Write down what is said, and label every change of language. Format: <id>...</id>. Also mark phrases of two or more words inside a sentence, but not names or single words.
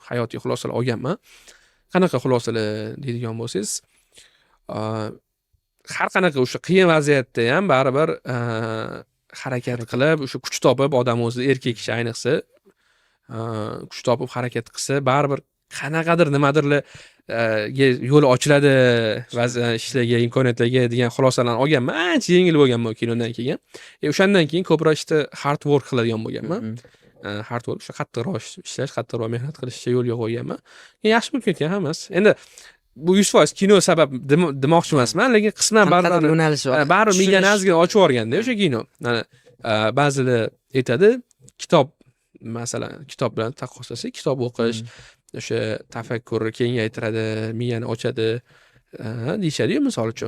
<uz>Hayotiy xulosalar olganman. Qanaqa xulosalar deydigan bo'lsangiz, har qanaqa o'sha qiyin vaziyatda ham baribir harakat qilib, o'sha kuch topib, odam o'zi erkak kishi ayniqsa kuch topib harakat qilsa, baribir qanaqadir nimadirlar yo'l ochiladi ishlarga, imkoniyatlarga degan xulosalarni olganman. Ancha yengil bo'lganman kinodan keyin. O'shandan keyin ko'proq</uz> <en>hard work</en> <uz>qiladigan bo'lganman.</uz> <en>Hard work,</en> <uz>o'sha qattiqroq ishlash, qattiqroq mehnat qilishga yo'lga qo'yganman. Yaxshi bo'lib ketgan hammasi. Endi bu 100% kino sabab demoqchi emasman, lekin qisman baribir yo'nalishi bor. Baribir miyani ozgina ochib yuborganda o'sha kino. Ba'zilar aytadi, kitob masalan, kitob bilan taqqoslasak, kitob o'qish o'sha tafakkurni kengaytiradi, miyani ochadi, deyishadi-yu, misol uchun.</uz>